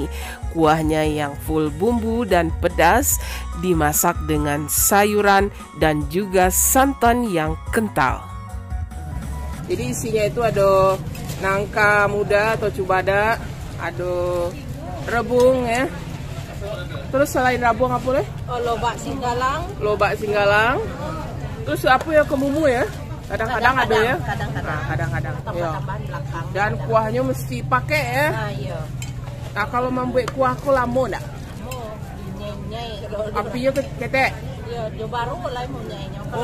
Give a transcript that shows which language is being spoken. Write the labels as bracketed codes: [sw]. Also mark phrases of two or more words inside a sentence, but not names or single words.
[id] Kuahnya yang full bumbu dan pedas, dimasak dengan sayuran dan juga santan yang kental. Jadi isinya itu ada nangka muda atau cubada, ada rebung ya. Terus selain rebung apa deh? Oh, lobak singgalang. Lobak singgalang. Terus apa ya, kemumu ya? Kadang-kadang ada ya. Kadang-kadang. Ya. Dan kuahnya mesti pakai ya. Iya. Nah, kalau membuat kuah ku lama enggak? [min] Apinya ketek. Iya, jo baru lah mau nyainya.